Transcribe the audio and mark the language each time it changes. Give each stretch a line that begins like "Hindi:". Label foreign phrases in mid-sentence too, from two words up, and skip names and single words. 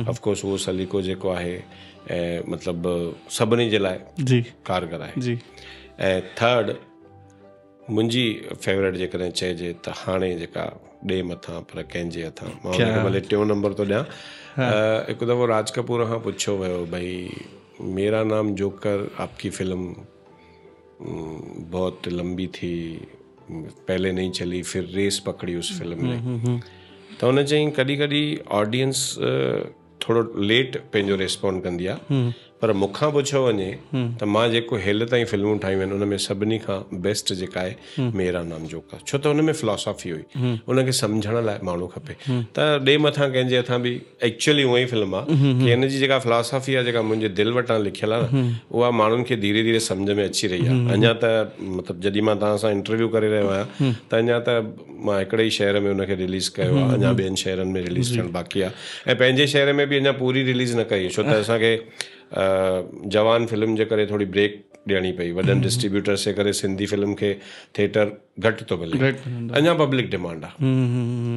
Sindhi: ऑफकोर्स उहो सलीक़ो जेको आहे ऐं मतिलबु सभिनी जे लाइ जी कारगर आहे जी। ऐं थर्ड मुंहिंजी फेवरेट जेकॾहिं चइजे त हाणे जेका ॾे मथां पर कंहिंजे हथां, मां हुनखे भले टियों नंबर थो ॾियां। हिकु दफ़ो राज कपूर खां पुछियो वियो
Hindi: भई मेरा नाम जोकर आपकी फिल्म बहुत लंबी थी, पहले नहीं चली, फिर रेस पकड़ी उस फिल्म ने।
Sindhi: त हुन चयईं कॾहिं कॾहिं ऑडियंस थोरो लेट पंहिंजो रिस्पॉन्ड कंदी आहे, पर मूंखां पुछियो वञे त मां जेको हेल ताईं फिल्मूं ठाहियूं आहिनि उन में सभिनी खां बेस्ट जेका आहे मेरा नाम जोकर, छो त हुन में फिलॉसॉफी हुई, उनखे सम्झण लाइ माण्हू खपे। त ॾे मथां कंहिंजे हथां बि एक्चुअली उहा ई फिल्म आहे कि हिन जी जेका फिलॉसॉफी आहे, जेका मुंहिंजे दिलि वटां लिखियल आहे न, उहा माण्हुनि खे धीरे धीरे सम्झ में अची रही आहे। अञा त मतिलबु जॾहिं मां तव्हां सां इंटरव्यू करे रहियो आहियां त अञा त मां हिकिड़े ई शहर में उनखे रिलीज़ कयो आहे, अञा ॿियनि शहरनि में रिलीज़ थियणु बाक़ी आहे, ऐं पंहिंजे शहर में बि अञा पूरी रिलीज़ न कई, छो त असांखे जवान फिल्म जे करे थोरी ब्रेक ॾियणी पई, वॾनि डिस्ट्रीब्यूटर्स जे करे सिंधी फिल्म खे थिएटर घटि थो मिले, अञा
English: public demand
Sindhi: आहे।